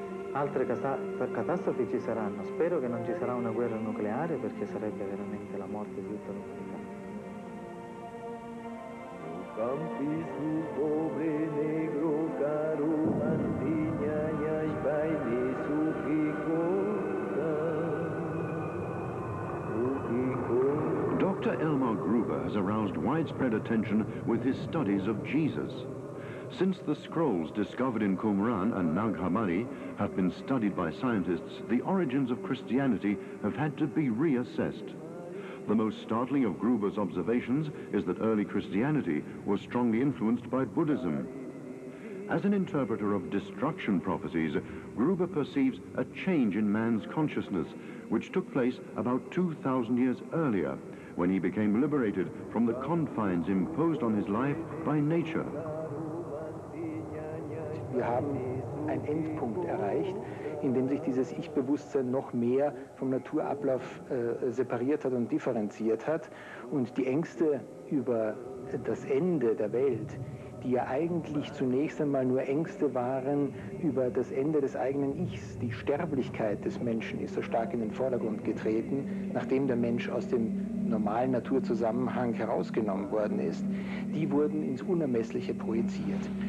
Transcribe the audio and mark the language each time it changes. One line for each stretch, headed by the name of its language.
Italian: Altre catastrofi ci saranno. Spero che non ci sarà una guerra nucleare, perché sarebbe veramente la morte di tutta l'umanità. Campi su pobre negro caro mantiña ya baile su
English: Dr. Elmar Gruber has aroused widespread attention with his studies of Jesus. Since the scrolls discovered in Qumran and Nag Hammadi have been studied by scientists, the origins of Christianity have had to be reassessed. The most startling of Gruber's observations is that early Christianity was strongly influenced by Buddhism. As an interpreter of destruction prophecies, Gruber perceives a change in man's consciousness, which took place about 2,000 years earlier, when he became liberated from the confines imposed on his life by nature.
German: Wir haben einen Endpunkt erreicht, in dem sich dieses Ich-Bewusstsein noch mehr vom Naturablauf separiert hat und differenziert hat. Und die Ängste über das Ende der Welt, die ja eigentlich zunächst einmal nur Ängste waren über das Ende des eigenen Ichs, die Sterblichkeit des Menschen ist so stark in den Vordergrund getreten, nachdem der Mensch aus dem normalen Naturzusammenhang herausgenommen worden ist, die wurden ins Unermessliche projiziert.